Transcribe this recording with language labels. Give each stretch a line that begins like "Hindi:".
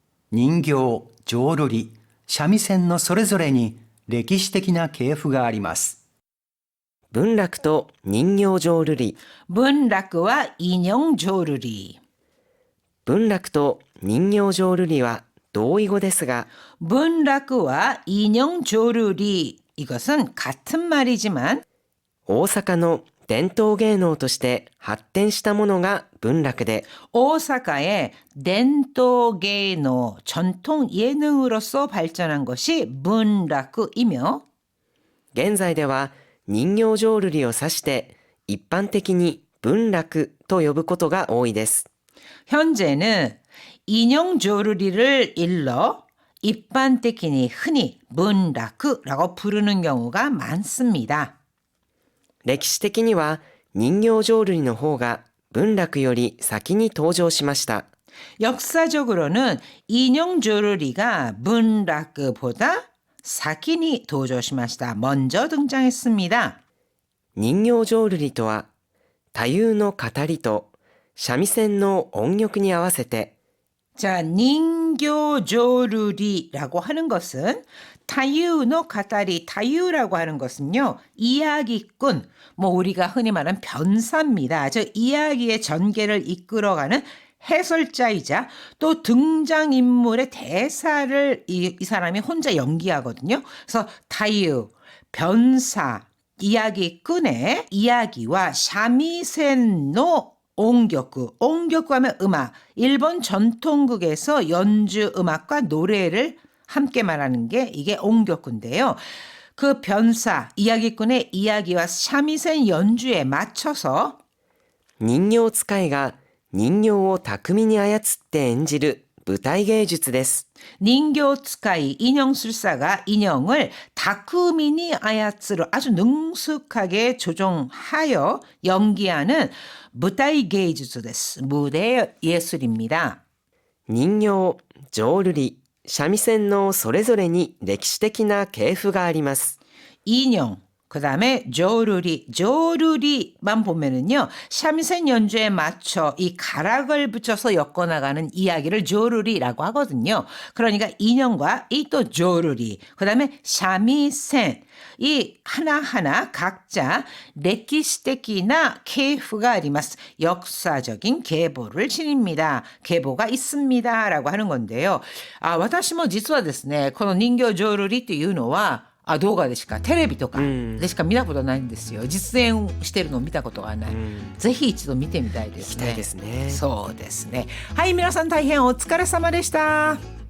Japanese: 人形、浄瑠璃、三味線のそれぞれに歴史的な系譜があります。文楽と人形浄瑠璃。文楽は인형 조르리。文楽と人形浄瑠璃は同意語ですが、
Korean: 문락과 인형 조르리 이것은 같은 말이지만
Japanese: 大阪の伝統芸能として発展したものが文楽で、
Korean: 오사카의伝統 芸能 전통 예능으로서 발전한 것이 문락이며
Japanese: 現在では人形浄瑠璃を指して一般的に文楽と呼ぶことが多いです。
Korean: 현재는 인형 조르리를 일러 일반적인 흔히 문락이라고 부르는 경우가 많습니다.
Japanese: 歴史的には人形浄瑠璃の方が文楽より先に登場しました。
Korean: 역사적으로는 인형 조르리가 문락보다 사kin이 도조시마시다. 먼저 등장했습니다.
Japanese: 人形浄瑠璃とは太夫の語りと三味線の音曲に合わせて
Korean: 자, 닌교 조르리라고 하는 것은 타유노 가다리 타유라고 하는 것은요. 이야기꾼, 뭐 우리가 흔히 말하는 변사입니다. 저 이야기의 전개를 이끌어가는 해설자이자 또 등장인물의 대사를 이 사람이 혼자 연기하거든요. 그래서 타유, 변사, 이야기꾼의 이야기와 샤미센노 옹격구, 옹격구 하면 음악, 일본 전통극에서 연주 음악과 노래를 함께 말하는 게 이게 옹격구인데요. 그 변사, 이야기꾼의 이야기와 삼味線 연주에 맞춰서
Japanese: 人形使いが人形を巧みに操って演じる舞台芸術です。
Korean: 닌교ツカ이 인형술사가 인형을 다쿠미니 아야츠로 아주 능숙하게 조종하여 연기하는 무다이 게이주스 데스. 무대 예술입니다.
Japanese: 人形、浄瑠璃、三味線のそれぞれに歴史的な系譜があります。
Korean: 인형, 그 다음에 조르리, 조르리만 보면은요, 삼味線 연주에 맞춰 이 가락을 붙여서 엮어나가는 이야기를 조르리라고 하거든요. 그러니까 인형과 이 또 조르리, 그 다음에 삼味線, 이 하나하나 각자 레키시테키나 케이프가 아리마스. 역사적인 계보를 지닙니다. 계보가 있습니다. 라고 하는 건데요.
Japanese: 私も実はですね、この人形浄瑠璃っていうのは動画でしかテレビとかでしか見たことないんですよ。実演してるのを見たことがない。ぜひ一度見てみたいですね。行きたいですね。そうですね。はい、皆さん大変お疲れ様でした。